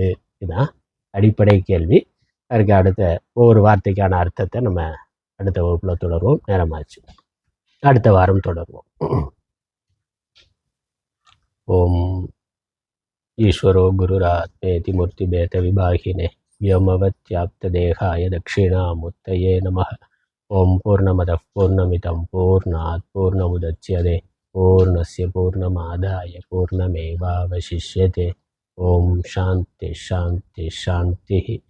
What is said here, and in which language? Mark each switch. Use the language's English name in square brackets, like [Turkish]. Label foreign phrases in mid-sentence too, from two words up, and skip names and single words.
[Tamil] இதுதான் அடிப்படை கேள்வி. அதுக்கு அடுத்த ஒவ்வொரு வார்த்தைக்கான அர்த்தத்தை நம்ம அடுத்த வகுப்பில் தொடர்வோம். நேரமாச்சு, அடுத்த வாரம் தொடர்வோம். [Sanskrit] ओम् ईश्वरो गुरुरात्मेति मूर्तिभेद विभागिने व्योमवत्याप्त देहाय दक्षिणामूर्तये नमः। ओम पूर्णमदः पूर्णमिदं पूर्णात् पूर्णमुदच्यते पूर्णस्य पूर्णमादाय पूर्णमेवावशिष्यते। ओम शांति शांति शांति।